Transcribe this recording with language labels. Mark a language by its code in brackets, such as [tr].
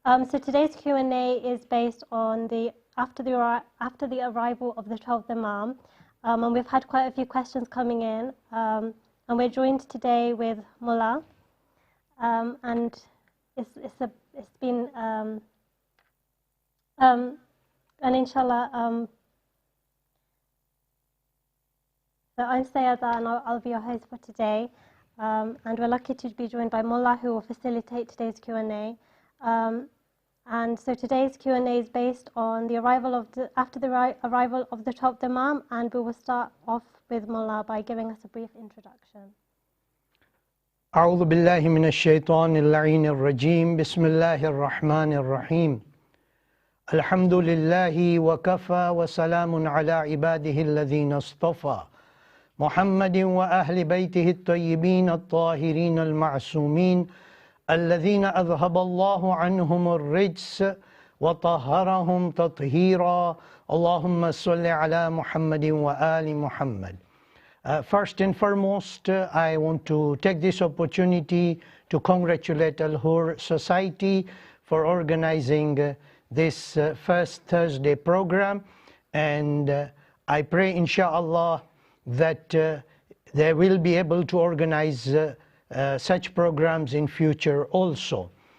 [en] So today's Q&A is based on after the arrival of the 12th Imam, and we've had quite a few questions coming in, and we're joined today with Mullah, and it's been and inshallah so I'm Sayada and I'll be your host for today, and we're lucky to be joined by Mullah, who will facilitate today's Q&A. And so today's Q&A is based on the arrival of after the arrival of the 12th Imam, and we will start off with Mullah by giving us a brief introduction. [ar] أعوذ بالله من الشيطان اللعين الرجيم بسم الله الرحمن الرحيم الحمد لله وكفى وسلام على عباده الذين اصطفى محمد وأهل بيته الطيبين الطاهرين المعصومين الذين أذهب الله عنهم الرجس وطهرهم تطهيرا اللهم صل على محمد وآل محمد. [en] First and foremost, I want to take this opportunity to congratulate Al-Hur Society for organizing this first Thursday program, and I pray inshallah that they will be able to organize such programs in future also.